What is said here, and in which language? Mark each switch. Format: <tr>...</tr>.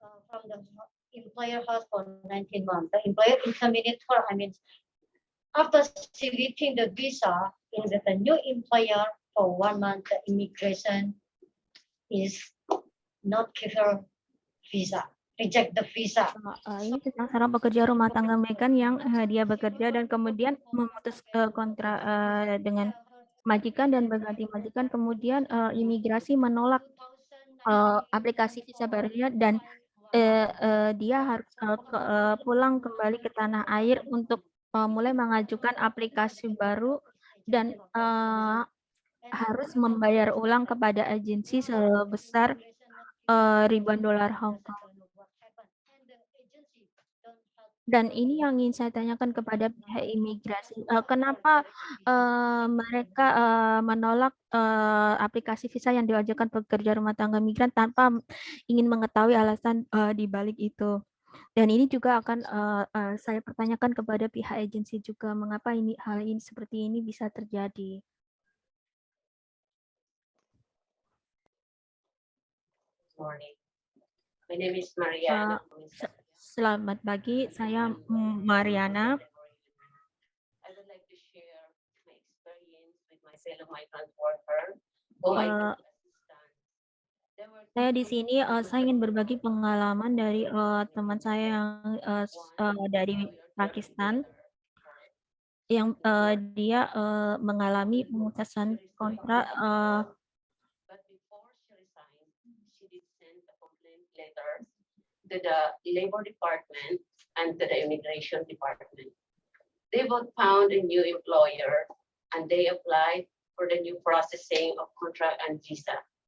<en>From the employer house for 19 months. The employer terminated her. After she getting the visa in with the new employer for 1 month, the immigration is not give her visa, reject the visa.</en> <id>Ini tentang seorang pekerja rumah tangga migran yang dia bekerja dan kemudian memutus kontrak dengan majikan dan berganti majikan, kemudian imigrasi menolak aplikasi visa barunya dan dia harus pulang kembali ke tanah air untuk mulai mengajukan aplikasi baru dan harus membayar ulang kepada agensi sebesar ribuan dolar Hong Kong.</id> <en>What happened? And the agency don't help.</en> <id>Dan ini yang ingin saya tanyakan kepada pihak imigrasi, kenapa mereka menolak aplikasi visa yang diajukan pekerja rumah tangga migran tanpa ingin mengetahui alasan di balik itu. Dan ini juga akan saya pertanyakan kepada pihak agensi juga, mengapa hal ini seperti ini bisa terjadi.</id> <en>Morning. My name is Mariana.</en> <id>Selamat pagi, saya Mariana.</id> <en>I would like to share my experience with my fellow migrant worker. whom I took assistance. There were</en> <id>Saya di sini saya ingin berbagi pengalaman dari teman saya yang dari Pakistan yang dia mengalami pemutusan kontrak</id> <en>But before she resigned, she did send a complaint letter to the Labor Department and to the Immigration Department. They both found a new employer and they applied for the new processing of contract and visa.</en>